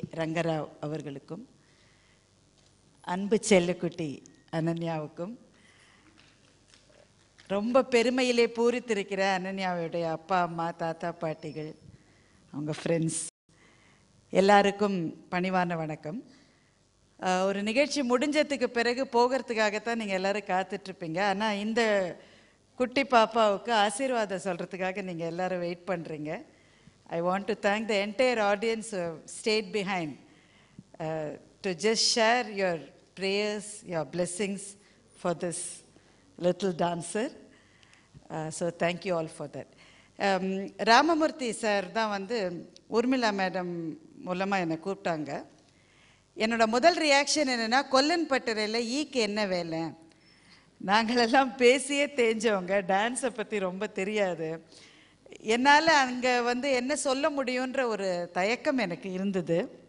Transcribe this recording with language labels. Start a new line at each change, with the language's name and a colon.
Tamil: ரங்கராவ் அவர்களுக்கும் அன்பு செல்லுக்குட்டி அனன்யாவுக்கும் ரொம்ப பெருமையிலே பூரித்திருக்கிற அனன்யாவுடைய அப்பா அம்மா தாத்தா பாட்டிகள் அவங்க ஃப்ரெண்ட்ஸ் எல்லாருக்கும் பணிவான வணக்கம். ஒரு நிகழ்ச்சி முடிஞ்சதுக்கு பிறகு போகிறதுக்காகத்தான் நீங்கள் எல்லோரும் காத்துட்ருப்பீங்க. ஆனால் இந்த குட்டி பாப்பாவுக்கு ஆசீர்வாதம் சொல்கிறதுக்காக நீங்கள் எல்லோரும் வெயிட் பண்ணுறீங்க.
English: I want to thank the entire audience who have stayed behind to just share your prayers, your blessings for this little dancer. So thank you all for that.
Tamil: Ramamurthy sir தான் வந்து ஊர்மிளா மேடம் மூலமாக என்னை கூப்பிட்டாங்க. என்னோட முதல் reaction என்னென்னா, கொல்லன்பட்டறையில் ஈக்கு என்ன வேலை? நாங்களெல்லாம் பேசியே தேஞ்சவங்க, டான்ஸை பற்றி ரொம்ப தெரியாது. என்னால் அங்கே வந்து என்ன சொல்ல முடியுன்ற ஒரு தயக்கம் எனக்கு இருந்தது.